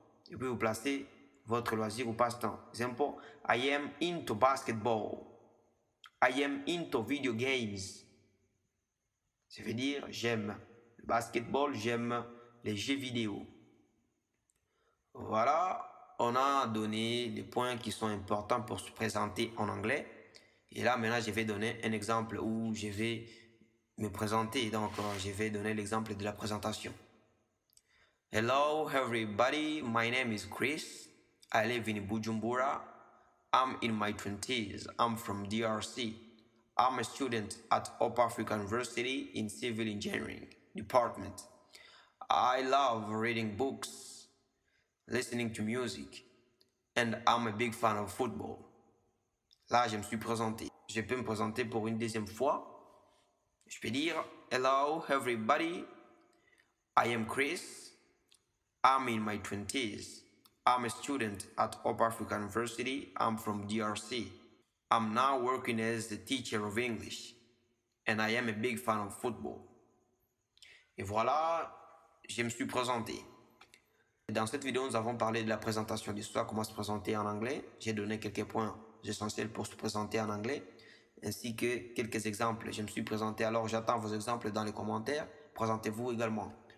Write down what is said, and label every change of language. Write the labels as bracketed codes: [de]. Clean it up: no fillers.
[fr] Et puis vous placez votre loisir ou passe-temps. Exemple, [en] I am into basketball. I am into video games. [fr] Ça veut dire j'aime le basketball, j'aime les jeux vidéo. Voilà, on a donné les points qui sont importants pour se présenter en anglais. Et là, maintenant, je vais donner un exemple où je vais me présenter. Donc, je vais donner l'exemple de la présentation. [en] Hello, everybody. My name is Chris. I live in Bujumbura. I'm in my 20s. I'm from DRC. I'm a student at Hope Africa University in Civil Engineering Department. I love reading books, listening to music, and I'm a big fan of football. [fr] Là, je me suis présenté. Je peux me présenter pour une deuxième fois. Je peux dire, [en] hello everybody, I am Chris. I'm in my 20s. I'm a student at Hope Africa University. I'm from DRC. I'm now working as the teacher of English. And I am a big fan of football. [fr] Et voilà, je me suis présenté. Dans cette vidéo, nous avons parlé de la présentation de soi, comment se présenter en anglais. J'ai donné quelques points essentiels pour se présenter en anglais, ainsi que quelques exemples. Je me suis présenté, alors j'attends vos exemples dans les commentaires. Présentez-vous également.